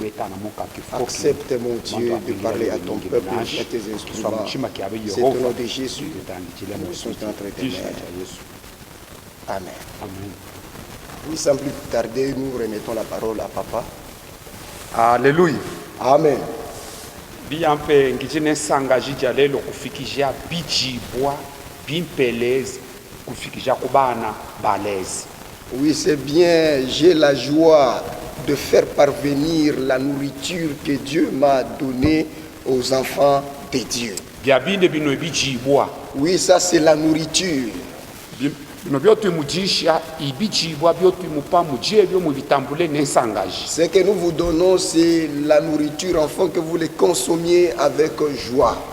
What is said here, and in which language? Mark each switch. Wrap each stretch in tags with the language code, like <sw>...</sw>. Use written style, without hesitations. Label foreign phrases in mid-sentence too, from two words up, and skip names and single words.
<fr>Accepte, mon Dieu, de parler à ton peuple et à tes instruments. C'est au nom de Jésus que nous sommes entre tes mains. Amen. Oui, sans plus tarder, nous remettons la parole à Papa. Alléluia. Amen.</fr> <lu>Biampe ngijine sanga jijalelo kufikisha bijibwa bimpelez kufikisha kubana balez.</lu> <fr>Oui, c'est bien, j'ai la joie de faire parvenir la nourriture que Dieu m'a donnée aux enfants de Dieu.</fr> <lu>Biabinde bino bijibwa.</lu> <fr>Oui, ça c'est la nourriture. Ce que nous vous donnons, c'est la nourriture afin que vous les consommiez avec joie.</fr>